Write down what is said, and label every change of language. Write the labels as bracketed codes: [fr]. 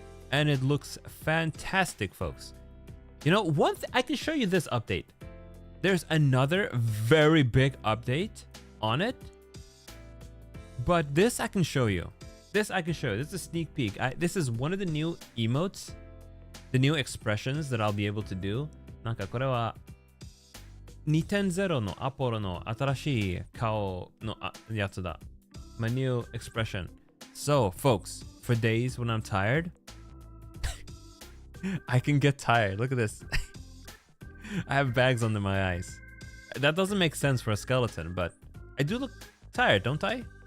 [en] And it looks fantastic, folks. You know, I can show you this update. There's another very big update on it. But this I can show you. This is a sneak peek. This is one of the new emotes, the new expressions that I'll be able to do. [ja] なんかこれは 2.0 のアポロの新しい顔のやつだ。 [en] My new expression. So, folks, for days when I'm tired, I can get tired. Look at this. I have bags under my eyes. That doesn't make sense for a skeleton, but I do look tired, don't I?